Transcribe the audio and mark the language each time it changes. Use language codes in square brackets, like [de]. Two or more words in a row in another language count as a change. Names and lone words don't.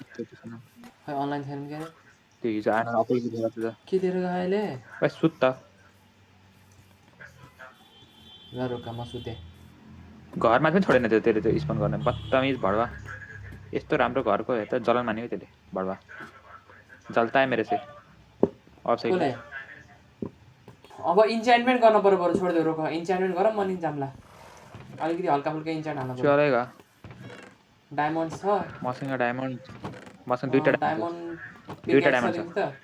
[ne] खै अनलाइन छैन के अरे। त्यो हिजो आएन अपोजिट दिएर त के दिएर गयो अहिले? भाइ सुत त। ल रोका म सुते। घरमा पनि छोडेन त्यो त्यसले त्यो स्पन गर्न। बदतमिज भडवा। यस्तो राम्रो घरको हेर त जलन मान्यो त्यसले भडवा। [hi] जलता है मेरे से। [ne] कसले? अब इन्चान्टमेन्ट गर्न पर्यो। बरु छोडिदेऊ, रोक। इन्चान्टमेन्ट गर, म नि जाम्ला। अलिकति हल्का फुल्का इन्चान्ट हाल्नु पर्यो। चलेगा। डायमन्ड छ मसँग डायमन्ड, मसँग दुईटा डायमन्ड दुईटा डायमन्ड छ।